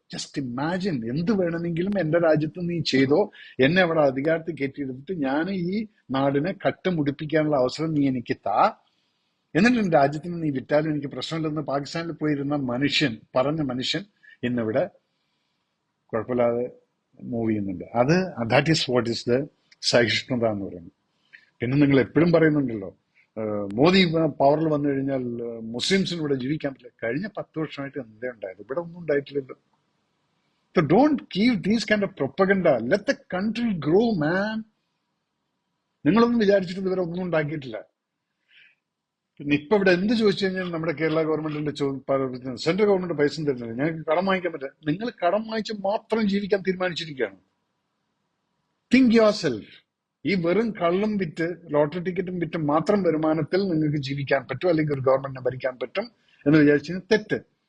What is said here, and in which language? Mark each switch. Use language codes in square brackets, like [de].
[ml] Just imagine, എന്ത് വേണമെങ്കിലും എന്റെ രാജ്യത്ത് നീ ചെയ്തോ, എന്നെ അവിടെ അധികാരത്തിൽ കയറ്റിയെടുത്തിട്ട് ഞാൻ ഈ നാടിനെ കട്ടുമുടിപ്പിക്കാനുള്ള അവസരം നീ എനിക്ക് താ, എന്നിട്ട് എന്റെ രാജ്യത്തിന് നീ വിറ്റാലും എനിക്ക് പ്രശ്നമില്ലെന്ന് പാകിസ്ഥാനിൽ പോയിരുന്ന പറഞ്ഞ മനുഷ്യൻ ഇന്നിവിടെ കുഴപ്പമില്ലാതെ മൂവ് ചെയ്യുന്നുണ്ട്. [en] that is what is [ml] the സഹിഷ്ണുത എന്ന് പറയുന്നത്. പിന്നെ നിങ്ങൾ എപ്പോഴും പറയുന്നുണ്ടല്ലോ മോദി പവറിൽ വന്നു കഴിഞ്ഞാൽ മുസ്ലിംസിന് ഇവിടെ ജീവിക്കാൻ പറ്റില്ല. കഴിഞ്ഞ 10 വർഷമായിട്ട് എന്തേ ഉണ്ടായത്? ഇവിടെ ഒന്നും ഉണ്ടായിട്ടില്ലല്ലോ. [en] So don't give these kind of propaganda. Let the country grow, man. [ml] നിങ്ങളൊന്നും വിചാരിച്ചിട്ട് ഇതുവരെ ഒന്നും ഉണ്ടാക്കിയിട്ടില്ല. പിന്നെ ഇപ്പൊ ഇവിടെ എന്ത് ചോദിച്ചു കഴിഞ്ഞാൽ നമ്മുടെ കേരള ഗവൺമെന്റിന്റെ സെൻട്രൽ ഗവൺമെന്റ് പൈസ തരുന്നില്ല, ഞങ്ങൾക്ക് കടം വാങ്ങിക്കാൻ പറ്റില്ല. നിങ്ങൾ കടം വാങ്ങിച്ച് മാത്രം ജീവിക്കാൻ തീരുമാനിച്ചിരിക്കുകയാണ്. [en] Think yourself. [ml] ഈ വെറും കള്ളും വിറ്റ്, ലോട്ടറി ടിക്കറ്റും വിറ്റ് മാത്രം വരുമാനത്തിൽ നിങ്ങൾക്ക് ജീവിക്കാൻ പറ്റും, അല്ലെങ്കിൽ ഒരു ഗവൺമെന്റിനെ ഭരിക്കാൻ പറ്റും എന്ന് വിചാരിച്ചാൽ തെറ്റ്.